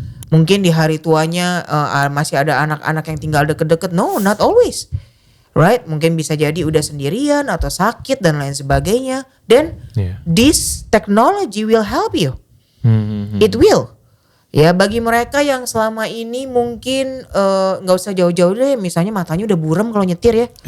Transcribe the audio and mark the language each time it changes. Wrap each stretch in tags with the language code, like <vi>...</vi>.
<id>Mungkin di hari tuanya masih ada anak-anak yang tinggal deket-deket.</id> <en>No, not always, right?</en> <id>Mungkin bisa jadi udah sendirian atau sakit dan lain sebagainya.</id> <en>Then this technology will help you. It will.</en> <id>Ya, bagi mereka yang selama ini mungkin nggak usah jauh-jauh deh, misalnya matanya udah buram kalau nyetir ya.</id>